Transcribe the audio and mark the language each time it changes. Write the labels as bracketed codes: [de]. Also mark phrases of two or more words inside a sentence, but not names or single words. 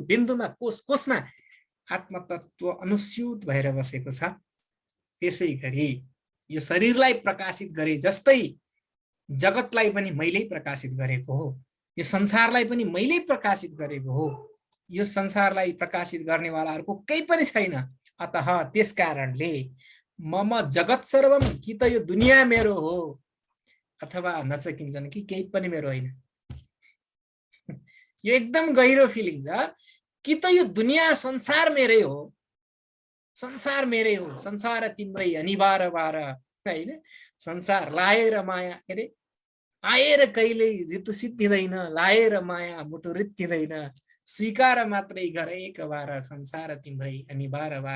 [ne] बिन्दुमा कोष कोषमा आत्मतत्व अनुस्यूत भएर बसेको छ त्यसै गरी यो शरीरलाई प्रकाशित गरे जस्तै जगतलाई पनि मैले प्रकाशित गरेको हो यो संसारलाई पनि मैले प्रकाशित गरेको हो यो संसारलाई प्रकाशित गर्नेवालाहरूको केही पनि छैन अतः त्यसकारणले [sa] मम जगत सर्वम [ne] कि त यो दुनियाँ मेरो हो अथवा नचकिन्छन् कि केही पनि मेरो होइन यो एकदम गहिरो फिलिङ छ कि त यो दुनियाँ संसार मेरै हो, संसार मेरै हो, संसार तिम्रै अनिवार्य बार हैन, संसार लाएर माया के अरे आएर कहिल्यै ऋतु सिद्धिँदैन, लाएर माया मुटु रित्तिँदैन, स्वीकार मात्रै गर एक बार संसार तिम्रै अनिवार्य बार।